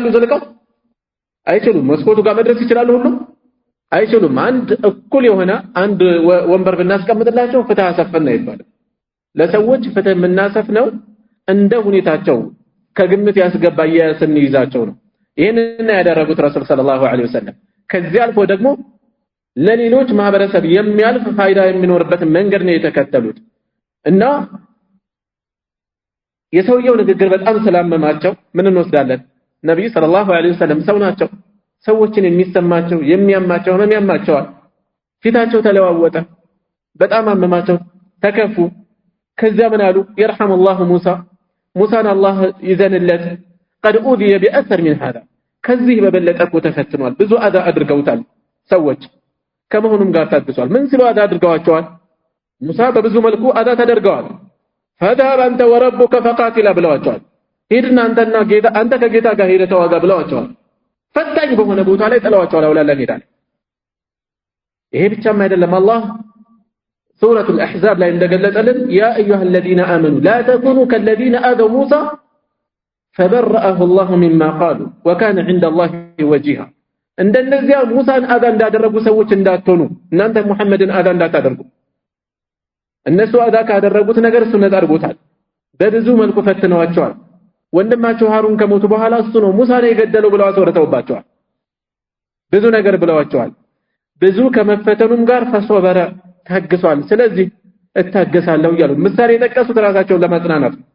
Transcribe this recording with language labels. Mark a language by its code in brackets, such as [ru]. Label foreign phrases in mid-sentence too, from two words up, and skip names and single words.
[am] ዘልቀው አይችሉም። መስኮቱ ጋር መድረስ ይችላሉ? ሁሉ አይችሉም። አንድ እኩል የሆነ አንድ ወንበር ብናስቀምጥላቸው ፍትህ አሰፈና ይባላል። ለሰዎች ፍትህ የምናሰፍነው እንደ ሁኔታቸው ከግምት ያስገባ የስንይዛቸው ነው። ይሄንን ያደረጉት [ar] رسول صلى الله عليه وسلم [am] ከዚህ አልፎ ደግሞ ለሌሎች ማህበረሰብ የሚያልፍ ፋይዳ የሚኖርበት መንገድ ነው የተከተሉት እና የሰውየው ንግግር በጣም ስላመማቸው ምን እንወስዳለን? ነብዩ [ar] صلى الله عليه وسلم [am] ሰው ናቸው። ሰዎችን የሚሰማቸው የሚያማቸው ህመም ያማቸዋል። ፊታቸው ተለዋወጠ፣ በጣም አመማቸው፣ ተከፉ። ከዚያ ምን አሉ? ይርሐሙላሁ ሙሳን አላህ ይዘንለት [ar] قد أوذي بأثر من هذا [am] ከዚህ በበለጠ እኮ ተፈትኗል። ብዙ አዛ አድርገውታል ሰዎች ከመሆኑም ጋር ታግሷል። ምን ሲሉ አዛ አድርገዋቸዋል? ሙሳ በብዙ መልኩ አዛ ተደርገዋል። [ar] فذهب أنت وربك فقاتلا [am] ብለዋቸዋል። ሄድና አንተ ከጌታ ጋር ሄደህ ተዋጋ ብለዋቸዋል። ፈታኝ በሆነ ቦታ ላይ ጥለዋቸዋል። አውላላ ሄዳል። ይሄ ብቻም አይደለም። አላህ ሱረቱ አልአሕዛብ ላይ እንደገለጸልን [ar] يا أيها الذين آمنوا لا تكونوا كالذين آذوا موسى فبرأه الله مما قالوا وكان عند الله وجيها [am] እንደነዚያ ሙሳን አዛ እንዳደረጉ ሰዎች እንዳትሆኑ እናንተ ሙሐመድን አዛ እንዳታደርጉ። እነሱ አዛ ካደረጉት ነገር እሱ ነፃ አድርጎታል። በብዙ መልኩ ፈትነዋቸዋል። ወንድማቸው ሃሩን ከሞቱ በኋላ እሱ ነው ሙሳን የገደለው ብለው አስወርተውባቸዋል። ብዙ ነገር ብለዋቸዋል። ብዙ ከመፈተኑም ጋር ፈሶበረ ታግሷል። ስለዚህ እታገሳለሁ እያሉ ምሳሌ የጠቀሱት ራሳቸውን ለማጽናናት